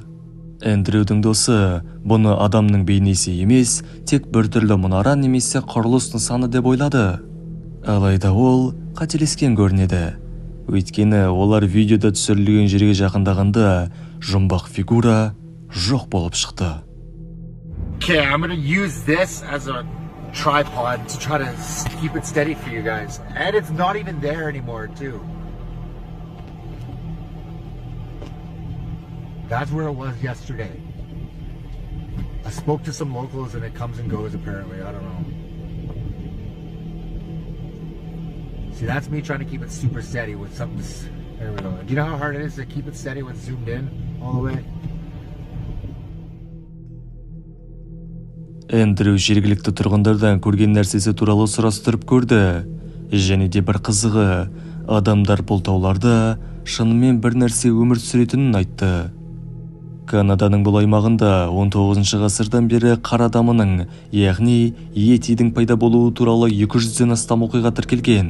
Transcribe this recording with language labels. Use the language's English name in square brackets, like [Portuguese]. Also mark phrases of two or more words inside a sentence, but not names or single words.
[Kazakh] Эндрюдің досы бұны адамның бейнесі емес, тек біртүрлі мұнара немесе құрылыс нысаны деп ойлады. Алайда ол қателескен көрінеді. Өйткені олар видеода түсірілген жерге жақындағанда жұмбақ фигура жоқ болып шықты. [English] Okay, I'm gonna use this as a tripod to try to keep it steady for you guys. And it's not even there anymore, too. That's where it was yesterday. I spoke to some locals and it comes and goes apparently, I don't know. See, that's me trying to keep it super steady with something. There we go. Do you know how hard it is to keep it steady when zoomed in all the way? [Kazakh] Эндрю жергілікті тұрғындардан көрген нәрсесі туралы сұрастырып көрді. Және де бір қызығы, адамдар бұл тауларда шынымен бір нәрсе өмір сүретінін айтты. Канаданың бұл аймағында 19 ғасырдан бері қар адамының, яғни йетидің пайда болуы туралы 200-ден астам оқиға тіркелген.